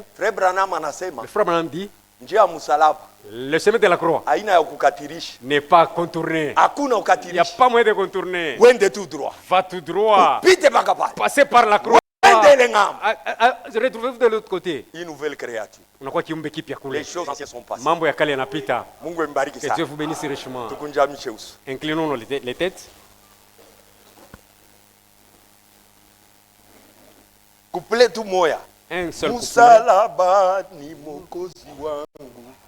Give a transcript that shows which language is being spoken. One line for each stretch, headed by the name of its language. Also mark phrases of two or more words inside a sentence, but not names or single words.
French: Le frère Branham dit, le chemin de la croix n'est pas contourné. Il n'y a pas moyen de contourner. Va tout droit. Passez par la croix. retrouvez-vous de l'autre côté. Une nouvelle créature.
Swahili: Unakuwa kiumbe kipya kule.
French: Les choses anciennes sont passées.
Swahili: Mambo ya kale yanapita. Mungu mbariki sana.
French: Que Dieu vous bénisse richement.
Swahili: Tukunjamishe uso.
French: Inclinons les têtes. Couplet tout moya. Un seul couplet.
Swahili: Msalaba ni mwokozi wangu.